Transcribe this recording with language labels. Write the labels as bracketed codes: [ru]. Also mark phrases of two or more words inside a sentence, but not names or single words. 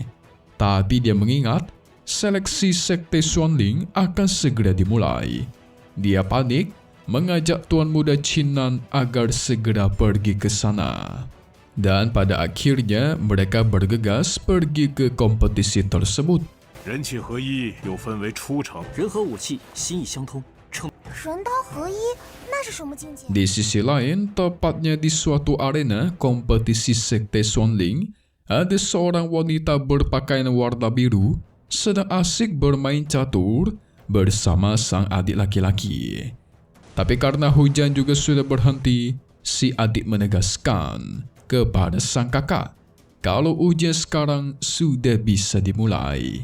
[id] Tapi dia mengingat, seleksi Sekte Xuanling akan segera dimulai. Dia panik, mengajak Tuan Muda Qin Nan agar segera pergi ke sana. Dan pada akhirnya mereka bergegas pergi ke kompetisi tersebut. [zh] 人气合一又分为初程，人和武器心意相通，称人刀合一，那是什么境界？ [id] Di sisi lain, tepatnya di suatu arena kompetisi Sekte Xuanling, ada seorang wanita berpakaian warna biru sedang asik bermain catur bersama sang adik laki-laki. Tapi karena hujan juga sudah berhenti, si adik menegaskan kepada sang kakak kalau ujian sekarang sudah bisa dimulai.